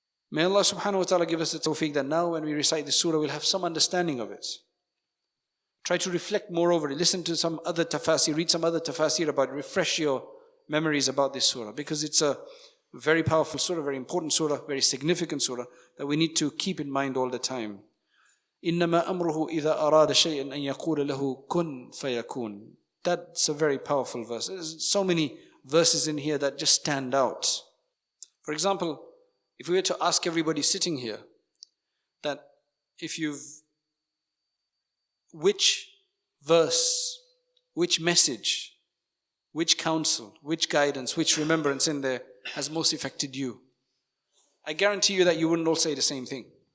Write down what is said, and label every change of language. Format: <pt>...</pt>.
<en>May Allah subhanahu wa ta'ala give us the tawfiq that now when we recite this surah, we'll have some understanding of it. Try to reflect more over it. Listen to some other tafsir, read some other tafsir about it. Refresh your memories about this surah, because it's a very powerful surah, very important surah, very significant surah that we need to keep in mind all the time.</en> <ar>إِنَّمَا أَمْرُهُ إِذَا أَرَادَ شَيْئًا أَن يَقُولَ لَهُ كُن فَيَكُونَ.</ar> <en>That's a very powerful verse. There's so many verses in here that just stand out. For example, if we were to ask everybody sitting here that which verse, which message, which counsel, which guidance, which remembrance in there has most affected you, I guarantee you that you wouldn't all say the same thing.</en>